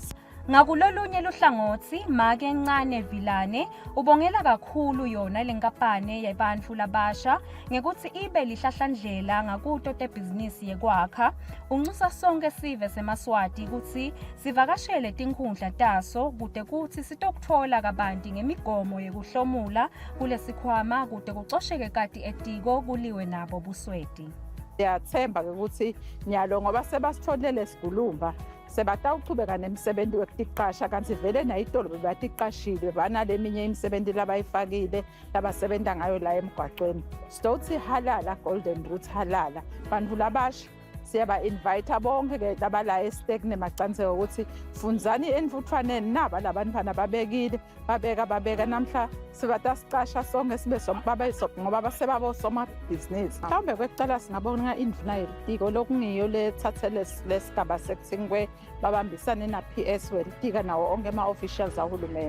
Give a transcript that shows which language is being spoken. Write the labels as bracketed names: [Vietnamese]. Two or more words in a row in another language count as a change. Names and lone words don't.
[Swati] Ngakulolunye luhlangothi Make Ncane Vilane ubongela kakhulu yona lenkampani yabantu labasha ngekuthi ibe lihlahlandlela ngakuto tebhizinisi yekwakha. Unxusa sonke sive seMaswati ukuthi sivakashele tinkhundla taso kude kuthi sitokuthola kabanti ngemigomo yekuhlomula kulesikhwama kude kucosheke kati etiko kuliwe nabo busweti. Siyathemba ukuthi nyalo ngoba sebasitholele sigulumba sebatawuchubeka nemisebenzi wekutiqasha kanti vele nayitolo bebatiqashile banaleminye imisebenzi labayifakile labasebenta ngayo la emgwaqweni. Sizothi halala Golden Roots halala bantu labasha siyaba invite bonke ke labala estekne macanseko ukuthi funzani envuthwaneni naba labantwana babeka namhla sibatasiqasha sonke sibe sobabe ngoba basebabo soma business. Mhlawumbe kwekucala singabona indvuna yelitiko lokungiyo lethathele lesigaba sekuthingwe babambisane na PS welitiko nawo onke ama officials ahulumeni.